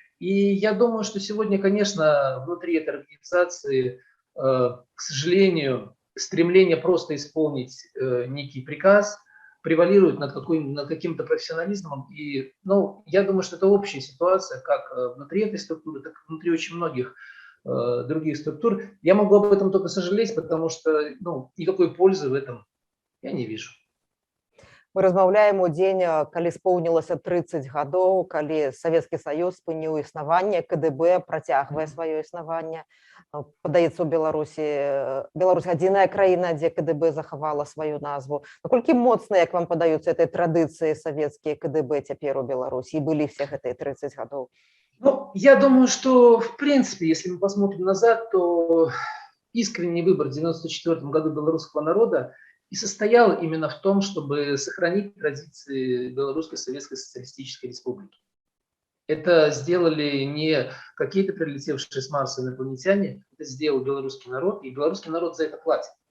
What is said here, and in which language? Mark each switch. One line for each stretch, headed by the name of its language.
Russian: И я думаю, что сегодня, конечно, внутри этой организации, к сожалению, стремление просто исполнить некий приказ превалирует над каким-то профессионализмом. И я думаю, что это общая ситуация, как внутри этой структуры, так и внутри очень многих других структур. Я могу об этом только сожалеть, потому что никакой пользы в этом я не вижу.
Belarusian: Мы размаўляем у дзень, калі споўнілася 30 гадоў, калі Савецкі Саюз спыніў існаванне, КДБ працягвае сваё існаванне. Падаецца, у Беларусь адзіная краіна, дзе КДБ захавала сваю назву. Наколькі моцна, як вам падаюцца этой традыцыі савецкія КДБ цяпер у Беларусі, і былі все гэтыя 30 гадоў?
Russian: Я думаю, что, в принципе, если мы посмотрим назад, то искренний выбор в 1994 году белорусского народа и состоял именно в том, чтобы сохранить традиции Белорусской Советской Социалистической Республики. Это сделали не какие-то прилетевшие с Марса инопланетяне, это сделал белорусский народ, и белорусский народ за это платит.